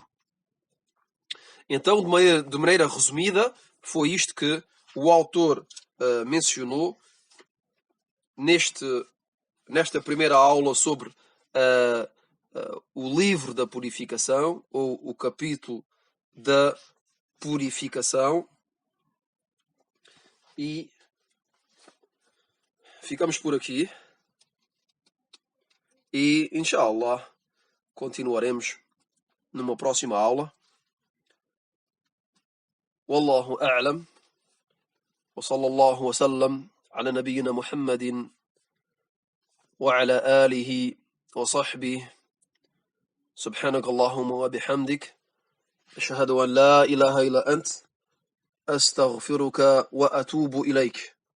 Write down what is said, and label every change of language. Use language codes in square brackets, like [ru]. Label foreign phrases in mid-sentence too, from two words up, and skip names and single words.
[pt] Então, de maneira resumida, foi isto que o autor mencionou nesta primeira aula sobre o livro da purificação, ou o capítulo da purificação. E ficamos por aqui. E, inshallah, continuaremos numa próxima aula. [ar] والله أعلم. وصلى الله وسلم على نبينا محمد وعلى آله وصحبه. سبحانك اللهم وبحمدك أشهد أن لا إله إلا أنت أستغفرك وأتوب إليك.